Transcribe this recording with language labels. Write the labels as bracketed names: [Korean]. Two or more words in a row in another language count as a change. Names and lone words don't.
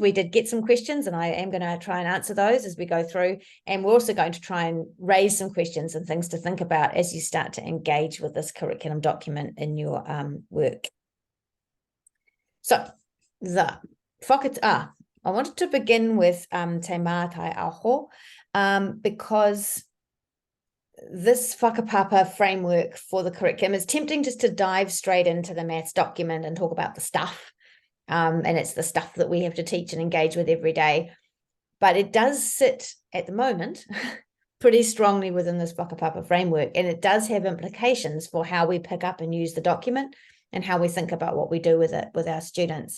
[English] We did get some questions, and I am going to try and answer those as we go through. And we're also going to try and raise some questions and things to think about as you start to engage with this curriculum document in your work. So the whakata. I wanted to begin with [Māori] te mātai aho, [English] because this whakapapa framework for the curriculum is tempting just to dive straight into the maths document and talk about the stuff. and it's the stuff that we have to teach and engage with every day. But it does sit at the moment pretty strongly within this whakapapa framework, and it does have implications for how we pick up and use the document and how we think about what we do with it with our students.